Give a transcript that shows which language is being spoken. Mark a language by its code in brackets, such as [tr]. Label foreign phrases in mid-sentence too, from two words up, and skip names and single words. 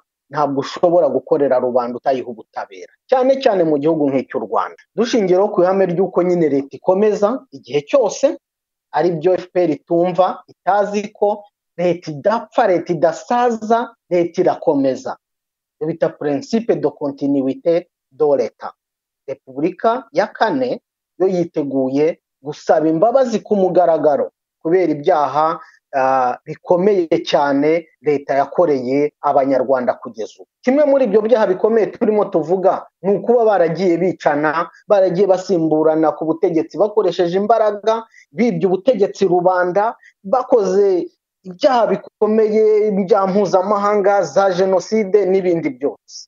[rw] Ntabwo ushobora gukorera rubanda utayiha ubutabera, cyane cyane mu gihugu nk'icyo Rwanda, dushingiraho ku ihame ry'uko nyine leta ikomeza igihe cyose. Ari byo FPR itumva, itazi ko leta idapfa, leta idasaza, leta irakomeza. [fr] Bita principe de continuité de l'État. [rw] Repubulika ya kane yo yiteguye gusaba imbabazi ku mugaragaro kubera ibyaha bikomeye cyane leta yakoreye abanyarwanda kugeza ubu. Kimwe muri ibyo byaha bikomeye turimo tuvuga ni ukuba baragiye bicana, baragiye basimburana ku butegetsi bakoresheje imbaraga, bibye ubutegetsi rubanda, bakoze ibyaha bikomeye bya mpuzamahanga za jenoside n'ibindi byose.